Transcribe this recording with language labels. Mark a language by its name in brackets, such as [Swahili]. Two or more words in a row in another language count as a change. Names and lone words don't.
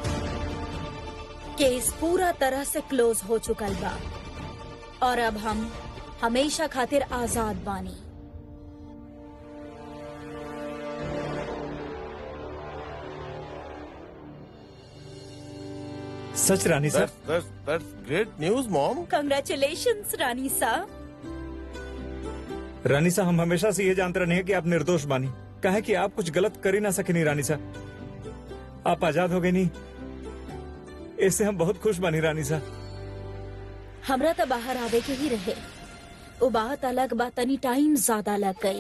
[Bhojpuri] केस पूरा तरह से क्लोज हो चुकल बा और अब हम हमेशा खातिर आजाद बानी। सच रानी सा? [English] That's great news, मॉम। [Bhojpuri] कंग्रेचुलेशंस रानी सा। रानी सा, हम हमेशा से ये जानते रहे हैं कि आप निर्दोष बानी। कहे कि आप कुछ गलत कर ही ना सके नहीं रानी सा। आप आजाद हो गए नहीं, इससे हम बहुत खुश बानी रानी सा। हमरा तो बाहर आवे के ही रहे। वो बात अलग बात, तनी टाइम ज्यादा लग गई।